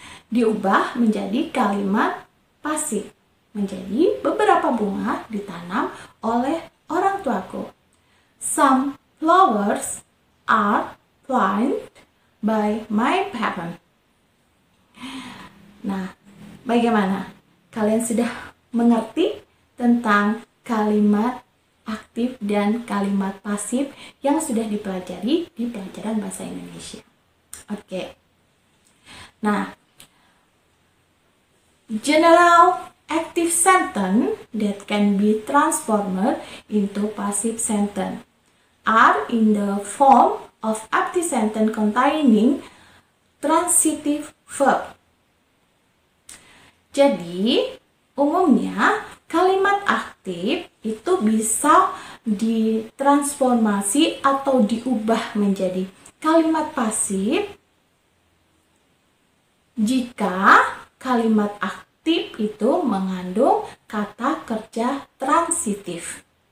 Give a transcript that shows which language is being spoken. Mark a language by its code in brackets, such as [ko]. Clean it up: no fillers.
[id] Diubah menjadi kalimat pasif, menjadi beberapa bunga ditanam oleh orang tuaku. [en] Some flowers are planted by my parent. [id] Nah, bagaimana? Kalian sudah mengerti tentang kalimat aktif dan kalimat pasif yang sudah dipelajari di pelajaran bahasa Indonesia. Oke. [en] Nah, general active sentence that can be transformed into passive sentence are in the form of active sentence containing transitive verb. [id] Jadi, umumnya kalimat aktif itu bisa ditransformasi atau diubah menjadi kalimat pasif jika kalimat aktif itu mengandung kata kerja transitif.